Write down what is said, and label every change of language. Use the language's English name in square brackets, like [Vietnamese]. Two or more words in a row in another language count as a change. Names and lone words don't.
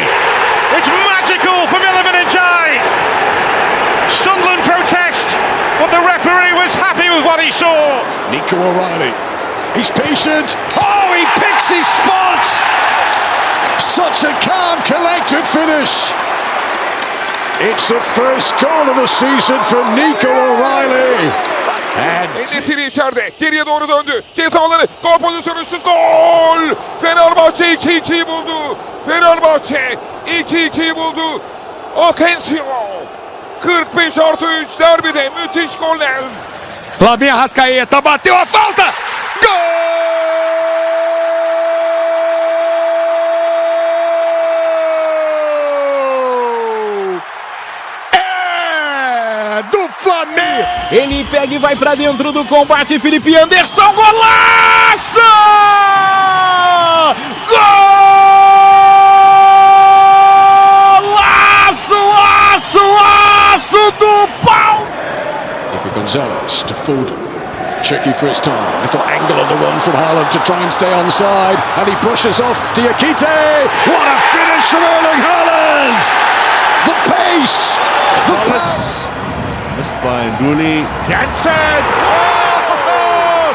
[English] It's magical from Iliman Ndiaye! Sunderland protest, but the referee was happy with what he saw. Nico O'Reilly, he's patient. Oh, he picks his spot! Such a calm, collected finish. It's the first goal of the season for Nico O'Reilly. [Turkish] Enesiri içeride. Geriye doğru döndü. Ceza alanı. Gol pozisyonu şut. Gol! Fenerbahçe 2-2'yi buldu. Fenerbahçe 2-2'yi buldu. Asensio. 45+3 derbide müthiş goller. [Portuguese] Lá vem a Arrascaeta, bateu a falta! Gol! É do Flamengo! Ele pega e vai pra dentro do combate, Felipe Anderson, golaço! Golaço, aço do pau! [English] Gonzalez to Foden, tricky for his time, little angle on the run from Haaland to try and stay onside, and he pushes off Diakite. What a finish from Erling Haaland! The pace, the pass. Missed by Nduli. Jansen! Oh!